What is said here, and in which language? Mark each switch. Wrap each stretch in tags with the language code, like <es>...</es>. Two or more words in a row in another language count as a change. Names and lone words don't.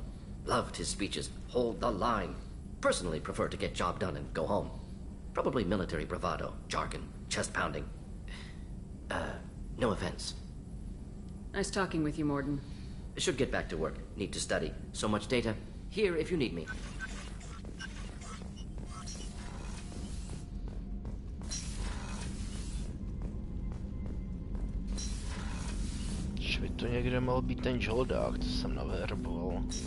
<en>Loved his speeches. Hold the line. Personally prefer to get job done and go home. Probably military bravado, jargon, chest pounding. No offense. Nice talking with you, Morden. Should get back to work. Need to study. So much data. Here if you need me.</en> <cs>Že by to někde mohl být ten žoldák, co jsem naverboval.</cs>